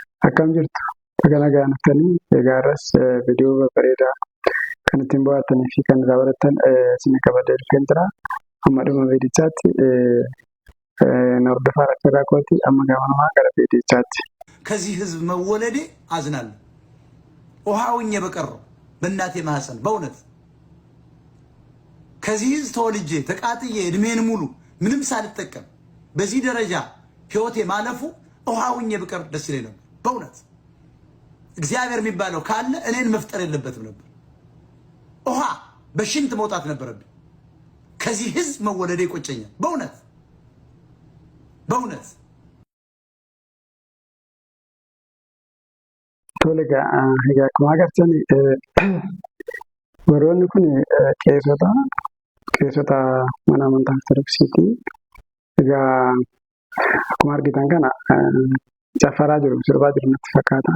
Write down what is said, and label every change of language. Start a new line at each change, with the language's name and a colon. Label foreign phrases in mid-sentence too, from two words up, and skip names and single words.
Oromo: Akkam jirtu bagana gaanaftanii eegaaras viidiyoo bareedaa kan ittiin bohaartanii fi kan daawwattan isin qabadee dhufeen jira. Amma dhuma viidichaatti hordofaa rakkataa kooti amma gaamanumaa gara viidichaatti.
Amharic: ከዚህ ህዝብ መወለዴ አዝናለሁ። ውሃውኝ በቀረው በእናቴ ማህፀን በእውነት ከዚህ ህዝብ ተወልጄ ተቃጥዬ እድሜን ሙሉ ምንም ሳልጠቀም በዚህ ደረጃ ህይወቴ ማለፉ ውሃውኝ በቀር ደስ ይለኝ ነበር። በእውነት እግዚአብሔር የሚባለው ካለ እኔን መፍጠር የለበትም ነበር። ውሃ በሽንት መውጣት ነበረብኝ። ከዚህ ህዝብ መወለዴ ይቆጨኛል። በእውነት በእውነት
Oromo: Tolega egaa akkuma agartan warroonni kun qeessota mana amantaa Ortodoksiiti. Egaa akkuma argitan kana caffaraa jiru, sirbaa jiru natti fakkaata.